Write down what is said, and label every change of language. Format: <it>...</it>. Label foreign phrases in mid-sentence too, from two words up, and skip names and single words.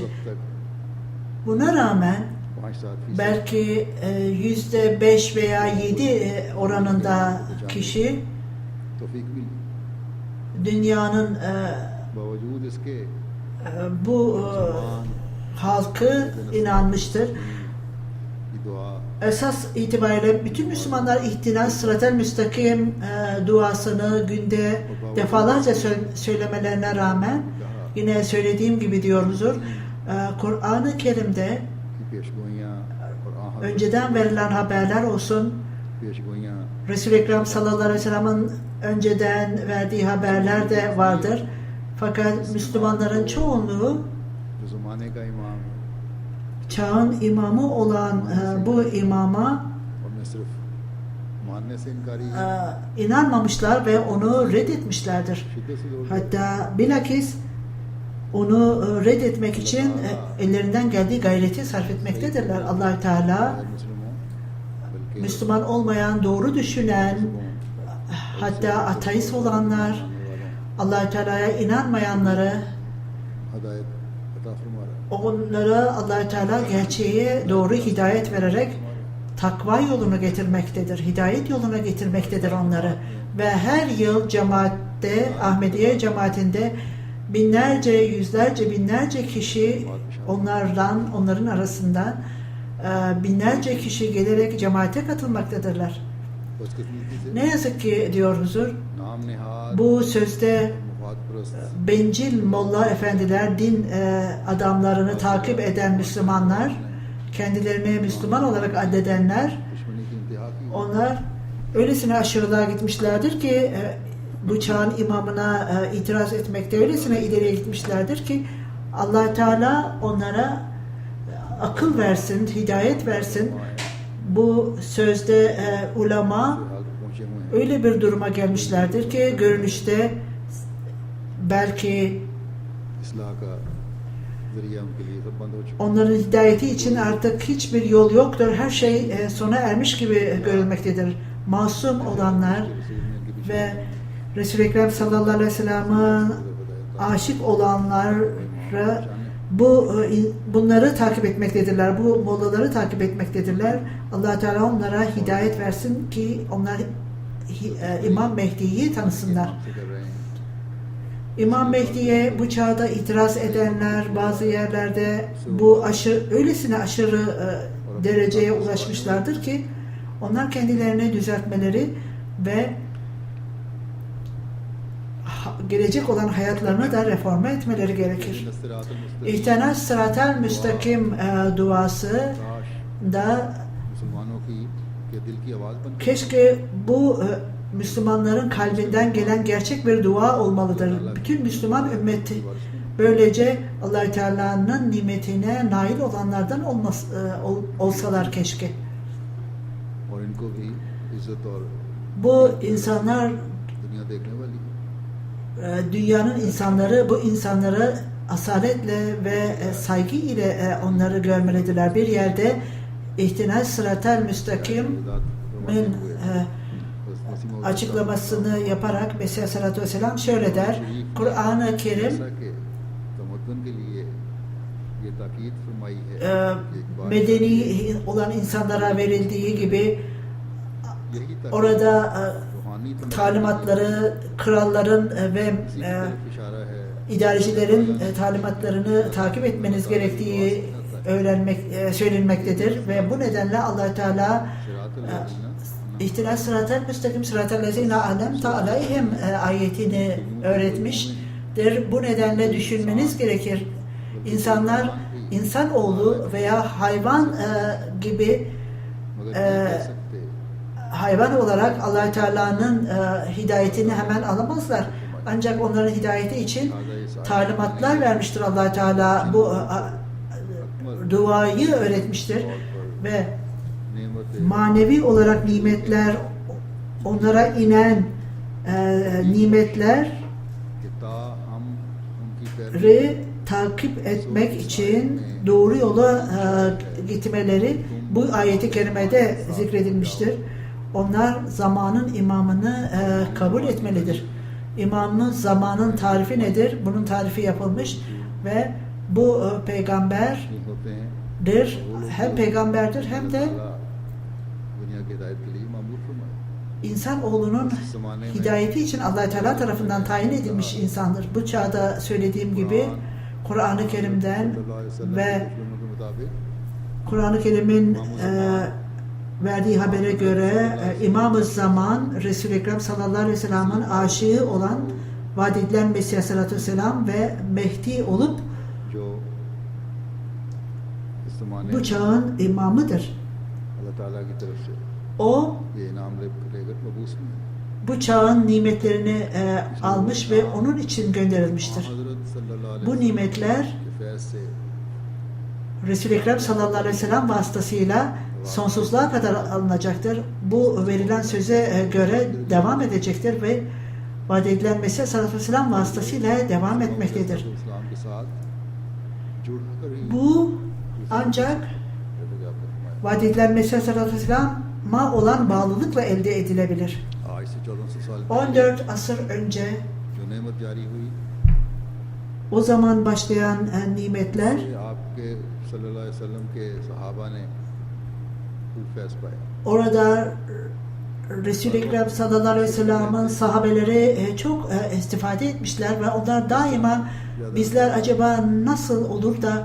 <tr>Buna rağmen belki %5 veya 7 oranında kişi dünyanın bu halkı inanmıştır</tr> <ur>کی دعا</ur> <tr>Esas itibariyle bütün Müslümanlar</tr> <ar>اهدنا الصراط المستقيم</ar> <tr>duasını günde defalarca söylemelerine rağmen yine söylediğim gibi diyor huzur, Kur'an-ı Kerim'de</tr> <ur>کی پیشگوئیاں اور</ur> <tr>önceden verilen haberler olsun, पेशगोइयाँ Resul-i Ekrem</tr> <ar>صلى الله عليه وسلم'in</ar> <tr>önceden verdiği haberler de vardır. Fakat Müslümanların çoğunluğu</tr> <ur>جو زمانے کا امام</ur> <tr>çağın imamı olan bu imama</tr> <ur>اور میں صرف ماننے سے انکاری</ur> <tr>inanmamışlar ve onu reddetmişlerdir.</tr> <ur>شدت سے زور</ur> <tr>Hatta bilakis onu reddetmek için ellerinden geldiği gayreti sarf etmektedirler. Allah-u Teala</tr> <ur>مسلموں بلکہ</ur> <tr>Müslüman olmayan, doğru düşünen, hatta ateist olanlar, Allah-u Teala'ya inanmayanları,</tr> <ur>ہدایت عطا فرما رہا ہے</ur> <tr>onlara Allah-u Teala gerçeğe doğru hidayet vererek takva yoluna getirmektedir. Hidayet yoluna getirmektedir onları. Ve her yıl cemaatte, Ahmediye cemaatinde binlerce, yüzlerce, binlerce kişi onların arasından binlerce kişi gelerek cemaate katılmaktadırlar.</tr> <ur>بدقسمتی سے</ur> <tr>Ne yazık ki diyor huzur,</tr> <ur>نام نہاد</ur> <tr>bu sözde</tr> <ur>مفاد پرست</ur> <tr>bencil molla efendiler, din adamlarını takip eden Müslümanlar, kendilerini Müslüman olarak addedenler,</tr> <ur>دشمنی کی انتہا کی</ur> <tr>onlar öylesine aşırılığa gitmişlerdir ki bu çağın imamına itiraz etmekte öylesine ileriye gitmişlerdir ki Allah Teala onlara akıl versin, hidayet versin. Bu sözde ulema</tr> <ur>حال پہنچے ہوئے ہیں</ur> <tr>öyle bir duruma gelmişlerdir ki görünüşte belki</tr> <ur>اصلاح کا ذریعہ ان کے لیے سب بند ہو چکا</ur> <tr>onların hidayeti için artık hiçbir yol yoktur. Her şey sona ermiş gibi görülmektedir. Masum olanlar ve Resul-i Ekrem</tr> <ar>صلى الله عليه وسلم'in</ar> <tr>aşık olanları bunları takip etmektedirler. Bu mollaları takip etmektedirler. Allah Teala onlara hidayet versin ki onlar İmam Mehdi'yi tanısınlar.</tr> <ur>سے کر رہے ہیں</ur> <tr>İmam Mehdi'ye bu çağda itiraz edenler bazı yerlerde bu öylesine aşırı dereceye ulaşmışlardır ki onlar kendilerini düzeltmeleri ve gelecek olan hayatlarını da reforme etmeleri gerekir.</tr> <ar>اهدنا الصراط المستقيم</ar> <tr>duası काश da</tr> <ur>مسلمانوں کی کے دل کی آواز بن</ur> <tr>keşke bu Müslümanların kalbinden gelen gerçek bir dua olmalıdır. Bütün Müslüman ümmeti böylece Allah-u Teala'nın nimetine nail olanlardan olsalar keşke.</tr> <ur>اور ان کو بھی عزت اور</ur> <tr>Bu insanlar,</tr> <ur>دنیا دیکھنے والی</ur> <tr>dünyanın insanları bu insanları asaletle ve saygı ile onları görmelidirler. Bir yerde</tr> <ar>اهدنا الصراط المستقيم</ar> <tr>açıklamasını yaparak Mesih</tr> <ar>عليه الصلاة والسلام</ar> <tr>şöyle der. Kur'an-ı Kerim</tr> <ur>تمدن کے لیے یہ تاکید فرمائی ہے</ur> <tr>medeni olan insanlara verildiği gibi</tr> <ur>یہی تاکید</ur> <tr>orada रूहानी talimatları kralların ve</tr> <ur>اسی کی طرف اشارہ ہے</ur> <tr>idarecilerin talimatlarını takip etmeniz gerektiği söylenmektedir ve bu nedenle Allah Teala</tr> <ar>اهدنا الصراط المستقيم صراط الذين أنعمت عليهم</ar> <tr>ayetini öğretmiştir. Bu nedenle düşünmeniz gerekir. İnsanlar, insanoğlu veya hayvan gibi</tr> <ur>مگر نہیں کہہ سکتے</ur> <tr>hayvan olarak Allah Teala'nın hidayetini hemen alamazlar. Ancak onların hidayeti için talimatlar vermiştir Allah Teala. Bu duayı öğretmiştir ve नेमत manevi olarak nimetler, onlara inen nimetleri</tr> <ur>کہ تا ہم ان کی پیروی</ur> <tr>takip etmek için doğru yola gitmeleri bu ayeti kerimede zikredilmiştir. Onlar zamanın imamını kabul etmelidir. İmamın zamanın tarifi nedir? Bunun tarifi yapılmış ve bu peygamberdir.</tr> <ur>ہوتے ہیں</ur> <tr>Hem peygamberdir hem de</tr> <ur>دنیا کی ہدایت کے لیے مامور فرمائے</ur> <tr>İnsanoğlunun hidayeti için Allah Teala tarafından tayin edilmiş insandır. Bu çağda söylediğim gibi Kur'an-ı Kerim'den ve Kur'an-ı Kerim'in verdiği habere göre İmam-ı Zaman Resul-i Ekrem</tr> <ar>صلى الله عليه وسلم'in</ar> <tr>aşığı olan vaat edilen Mesih</tr> <ar>عليه الصلاة والسلام</ar> <tr>ve Mehdi olup</tr> <ur>جو اس زمانے</ur> <tr>bu में çağın imamıdır.</tr> <ur>اللہ تعالیٰ کی طرف سے</ur> <tr>O</tr> <ur>یہ انعام لے کر مبعوث میں</ur> <tr>bu çağın nimetlerini almış ve onun için gönderilmiştir.</tr> <ar>हज़रत صلى الله عليه</ar> <tr>Bu nimetler</tr> <ur>کے فیض سے</ur> <tr>Resul-i Ekrem</tr> <ar>صلى الله عليه وسلم</ar> <tr>vasıtasıyla sonsuzluğa kadar alınacaktır. Bu verilen söze göre devam edecektir ve vaat edilen Mesih</tr> <ar>صلى الله عليه وسلم</ar> <tr>vasıtasıyla devam etmektedir.</tr> <ur>اسلام کے ساتھ جڑ کر ہی</ur> <tr>Bu ancak vaat edilen Mesih</tr> <ar>صلى الله عليه وسلم</ar> <tr>olan bağlılıkla elde edilebilir.</tr> <ur>آج سے 1400 سال</ur> <tr>14 asır önce</tr> <ur>جو نعمت جاری ہوئی</ur> <tr>o zaman başlayan nimetler</tr> <ur>یہ آپ کے</ur> <ar>صلى الله عليه وسلم</ar> <ur>کے صحابہ نے خوب فیض پایا</ur> <tr>orada Resul-i Ekrem</tr> <ar>صلى الله عليه وسلم</ar> <tr>sahabeleri çok istifade etmişler ve onlar daima bizler acaba nasıl olur da</tr>